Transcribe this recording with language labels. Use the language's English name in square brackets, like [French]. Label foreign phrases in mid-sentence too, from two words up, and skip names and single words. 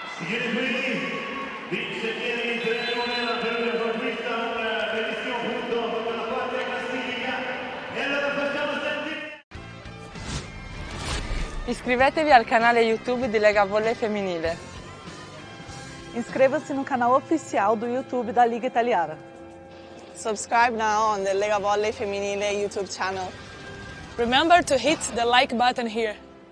[Italian] Viene quindi, vince Chieri 3-1, la Perugia conquista un bellissimo punto per la quarta classifica. E allora facciamo sentire. Iscrivetevi al canale YouTube di Lega Volley Femminile. [Portuguese] Inscreva-se no canal oficial do YouTube da Liga Italiana. [English] Subscribe now on the Lega Volley Feminile YouTube channel. Remember to hit the like button here.